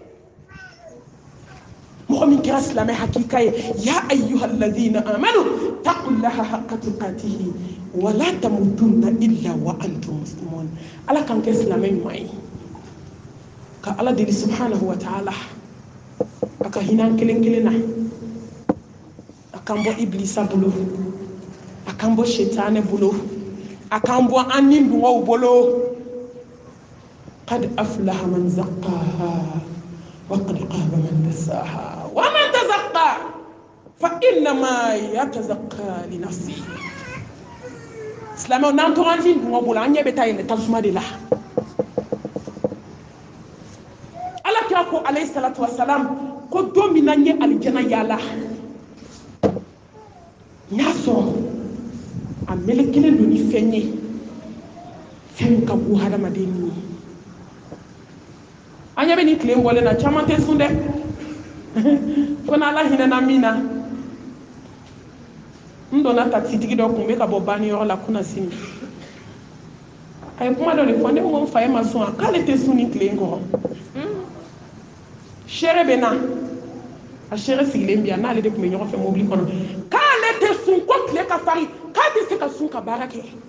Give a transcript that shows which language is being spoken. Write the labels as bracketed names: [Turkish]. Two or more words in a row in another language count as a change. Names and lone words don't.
[Bambara] mɔgɔ min kɛra silamɛ hakika ye [Arabic] يا أيها الذين آمنوا اتقوا الله حق تقاته ولا تموتن إلا وأنتم مسلمون [Bambara] ala kan kɛ silamɛ ɲuman ye ka ala deli [Arabic] سبحانه وتعالى [Bambara] a ka hinɛ kelen kelen na a kan bɔ iblisa bolo a kan bɔ shetane bolo a kan bɔ an ni dungaw bolo [Arabic] قد أفلح من زكاها وقد خاب من دساها ومن تزكى فإنما يتزكى لنفسه [Bambara] silamɛw n'an tora an ni dungaw bolo an ɲɛ bɛ taa yɛlɛ tasuma de la kira ko [Arabic] عليه الصلاة والسلام [Bambara] ko don min na n ye alijana yaala n y'a sɔrɔ a melekelen don ni fɛn ye fɛn min ka bon hadamaden ni ye an ɲɛ bɛ nin tile bɔlen na caman tɛ sun dɛ fo n'ala hinɛna min na n donna takisitigi dɔ kun bɛ ka bɔ banniyɔrɔ la kunna sini a ye kuma dɔ de fɔ ne ko n fa ye ma sɔn a k'ale tɛ sun nin tile in kɔrɔ sere bɛ na a sere sigilen bi yan n'ale de tun bɛ ɲɔgɔn fɛ mobili kɔnɔ k'ale tɛ sun ko tile ka farin k'a tɛ se ka sun ka baara kɛ